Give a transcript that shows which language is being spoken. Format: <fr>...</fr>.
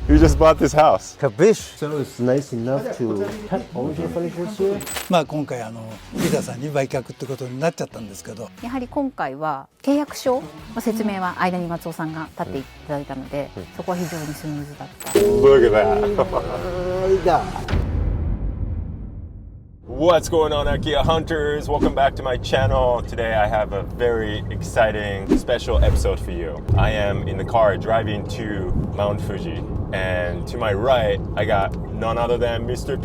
<en>You just bought this house. Kabish. So it's nice enough to cut original furnitures here.</en> <ja>今回ピザさんに売却ってことになっちゃったんですけど、やはり今回は契約書の説明は間に松尾さんが立っていただいたので、そこは非常にスムーズだった。</ja> <en>Look at that. What's going on, Akiya Hunters? Welcome back to my channel. Today I have a very exciting special episode for you. I am in the car driving to Mount Fuji, and to my right I got none other than Mr.</en>